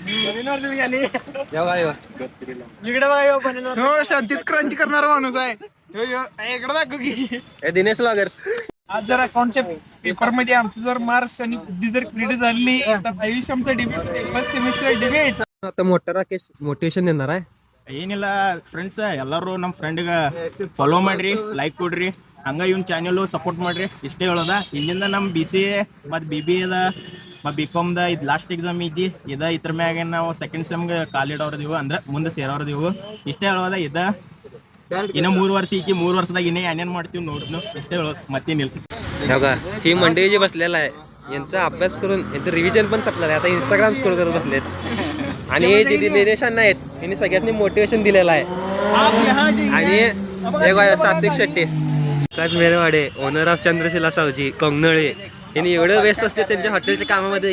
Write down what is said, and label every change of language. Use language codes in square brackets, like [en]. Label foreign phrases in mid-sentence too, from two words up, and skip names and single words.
[mr] शांतीत क्रांती करणारा माणूस आहे. दिनेश व्लॉगर्स. आज जर अकाउंटच्या पेपर मध्ये आमचं जर मार्क्स आणि बुद्धी जर क्रेडिट झाली तर आयुष्याचं [en] debate semester debate [mr] आता मोठा राकेश मोटिवेशन देणार आहे. [kn] ಏನಿಲ್ಲ ಫ್ರೆಂಡ್ಸ್ ಎಲ್ಲರೂ ನಮ್ಮ ಫ್ರೆಂಡ್ಗೆ ಫಾಲೋ ಮಾಡ್ರಿ, ಲೈಕ್ ಕೊಡ್ರಿ, ಹಂಗ ಇವ್ನ [en] channel support [kn] ಮಾಡ್ರಿ. ಇಷ್ಟೇ ಹೇಳೋದ. ಇಲ್ಲಿಂದ ನಮ್ಮ BCA ಮತ್ತು BBA ಮತ್ತು BCom ಇದು [en] last exam [kn] ಐತಿ. ಇದ್ರ ಮ್ಯಾಗ ನಾವು [en] second semge [kn] ಕಾಲಿಡೋರ್ದೀವು, ಅಂದ್ರೆ ಮುಂದೆ ಸೇರೋರ್ದೀವು. ಇಷ್ಟೇ ಹೇಳೋದ. ಇನ್ನ 3 ವರ್ಷ ಐತಿ. 3 ವರ್ಷದಾಗ ಇನ್ನೇ ಏನೇನು ಮಾಡ್ತೀವಿ ನೋಡ್ನು. ಇಷ್ಟೇ ಹೇಳೋದು, ಮತ್ತೇನಿಲ್ಲ. [mr] बघा ही मंडळी जे बसलेला आहे यांचा अभ्यास करून यांचं रिव्हिजन पण संपलेलं आहे. आता इंस्टाग्राम स्क्रोल करत बसलेत आणि हे जे दिनेशांना आहेत यांनी सगळ्यांनी मोटिवेशन दिलेलं आहे. आणि एक सात्विक शेट्टी, विकास मेरेवाडे, [en] owner of [mr] चंद्रशिला सावजी, कोंगनळे, यांनी एवढं व्यस्त असते त्यांच्या हॉटेलच्या कामामध्ये.